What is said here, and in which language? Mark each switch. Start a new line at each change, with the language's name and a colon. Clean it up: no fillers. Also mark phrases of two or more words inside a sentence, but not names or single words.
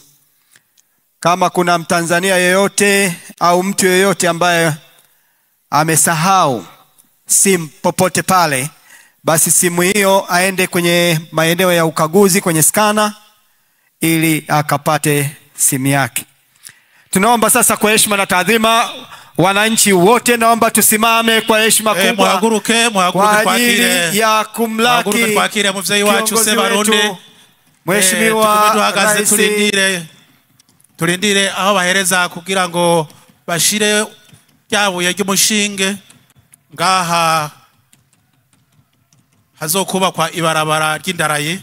Swahili: Kama kuna Mtanzania yeyote au mtu yeyote ambaye amesahau simu popote pale, basi simu hiyo aende kwenye maeneo ya ukaguzi kwenye skana ili akapate simu yake. Tunaomba sasa kwa heshima na taadhima, wananchi wote naomba tusimame kwa heshima kubwa kwa ajili ya kumlaki kiongozi wetu Mheshimiwa Rais.
Rundi: Turindire aho bahereza kugira ngo bashire ryabuye ry'umushinge ngaha hazokuba kwa ibarabara ry'indaraye.